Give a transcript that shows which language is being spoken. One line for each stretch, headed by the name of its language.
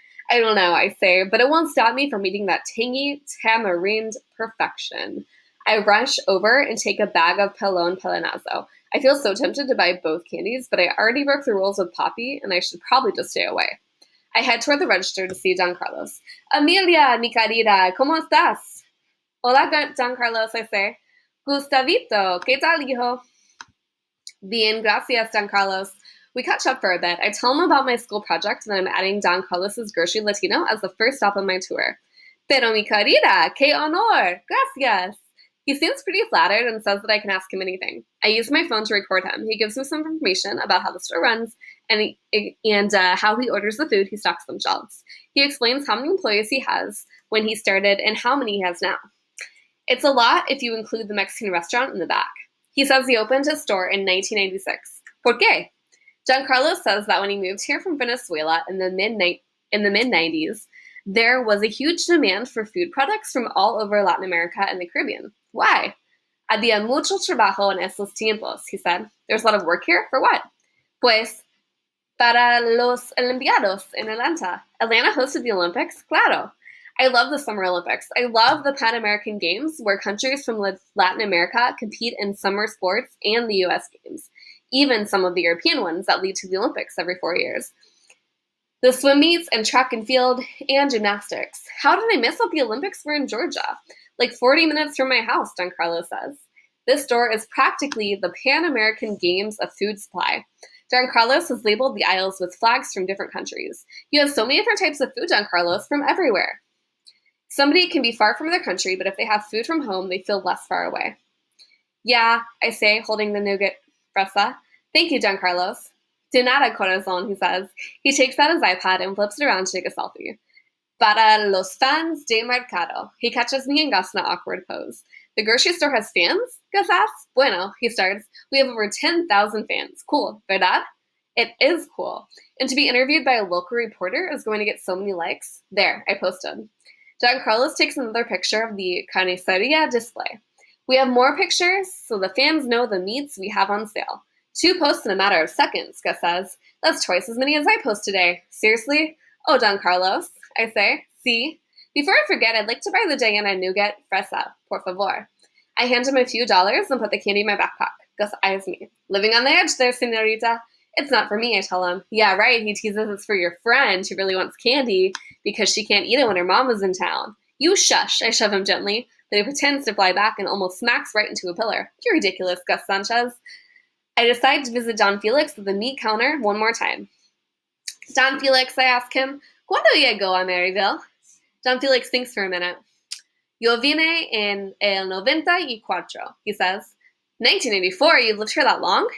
English: I don't know, I say, but it won't stop me from eating that tangy tamarind perfection. I rush over and take a bag of pelonazo. I feel so tempted to buy both candies, but I already broke the rules with Poppy, and I should probably just stay away. I head toward the register to see Don Carlos.
Spanish: Amelia, mi querida, ¿cómo estás? Hola, Don Carlos,
English: I say.
Spanish: Gustavito, ¿qué tal, hijo? Bien, gracias, Don Carlos.
English: We catch up for a bit. I tell him about my school project, and I'm adding Don Carlos's Grocery Latino as the first stop on my tour.
Spanish: Pero mi querida, qué honor, gracias.
English: He seems pretty flattered and says that I can ask him anything. I use my phone to record him. He gives me some information about how the store runs and how he orders the food he stocks on shelves. He explains how many employees he has when he started and how many he has now. It's a lot if you include the Mexican restaurant in the back. He says he opened his store in 1996.
Spanish: ¿Por qué?
English: John Carlos says that when he moved here from Venezuela in the mid-90s, there was a huge demand for food products from all over Latin America and the Caribbean. Why?
Spanish: Había mucho trabajo en esos tiempos,
English: he said. There's a lot of work here? For what?
Spanish: Pues, para los Olimpiados in Atlanta.
English: Atlanta hosted the Olympics? Claro. I love the Summer Olympics. I love the Pan American Games, where countries from Latin America compete in summer sports, and the U.S. Games. Even some of the European ones that lead to the Olympics every 4 years. The swim meets and track and field and gymnastics. How did I miss out the Olympics were in Georgia? Like 40 minutes from my house, Don Carlos says. This store is practically the Pan American Games of food supply. Don Carlos has labeled the aisles with flags from different countries. You have so many different types of food, Don Carlos, from everywhere. Somebody can be far from their country, but if they have food from home, they feel less far away. Yeah, I say, holding the nougat fresa. Thank you, Don Carlos.
Spanish: De nada, corazón,
English: he says. He takes out his iPad and flips it around to take a selfie.
Spanish: Para los fans de mercado.
English: He catches me and Gus in an awkward pose. The grocery store has fans? Gus asks. Bueno, he starts. We have over 10,000 fans. Cool, ¿verdad? It is cool. And to be interviewed by a local reporter is going to get so many likes. There, I posted. Don Carlos takes another picture of the carniceria display. We have more pictures, so the fans know the meats we have on sale. 2 posts in a matter of seconds, Gus says. That's twice as many as I post today. Seriously? Oh, Don Carlos, I say. See? Before I forget, I'd like to buy the Diana Nougat Fresa, por favor. I hand him a few dollars and put the candy in my backpack. Gus eyes me. Living on the edge there, senorita. It's not for me, I tell him. Yeah, right, he teases it's for your friend who really wants candy because she can't eat it when her mom is in town. You shush, I shove him gently, but he pretends to fly back and almost smacks right into a pillar. You're ridiculous, Gus Sanchez. I decide to visit Don Felix at the meat counter one more time. Don Felix, I ask him,
Spanish: ¿Cuándo llegó a Maryville?
English: Don Felix thinks for a minute.
Spanish: Yo vine en el 94,
English: he says. 1984? You've lived here that long?